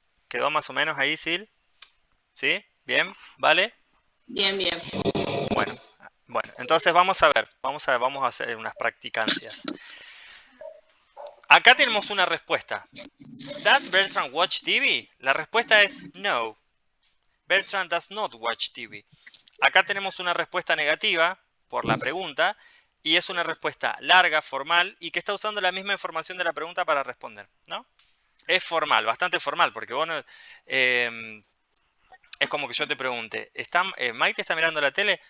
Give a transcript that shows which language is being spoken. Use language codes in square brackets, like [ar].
[es] ¿Quedó más o menos ahí, Sil? ¿Sí? ¿Bien? ¿Vale? Bien, bien. Bueno, entonces vamos a ver. Vamos a hacer unas practicancias. Acá tenemos una respuesta. [en] ¿Does Bertrand watch TV? [es] La respuesta es no. [en] Bertrand does not watch TV. [es] Acá tenemos una respuesta negativa por la pregunta y es una respuesta larga, formal y que está usando la misma información de la pregunta para responder, ¿no? Es formal, bastante formal, porque vos no, es como que yo te pregunte, ¿Maite está mirando la tele?